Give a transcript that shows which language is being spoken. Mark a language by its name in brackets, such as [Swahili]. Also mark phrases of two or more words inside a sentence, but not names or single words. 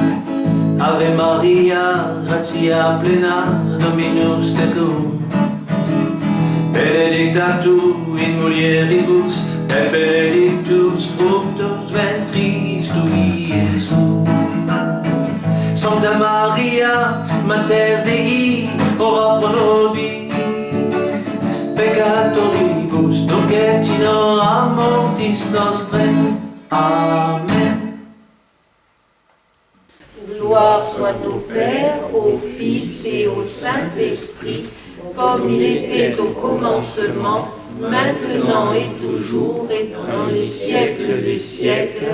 [Latin] Ave Maria, gratia plena, Dominus tecum, benedictatur in mulieribus, et benedictus fructus ventris tui, Iesus. Santa Maria, Mater Dei, ora pro nobis peccatoribus, nunc et in hora mortis nostrae. Amen. [French] Gloire soit au Père, au Fils et au Saint-Esprit, comme il était au commencement, maintenant et toujours, et dans les siècles des siècles.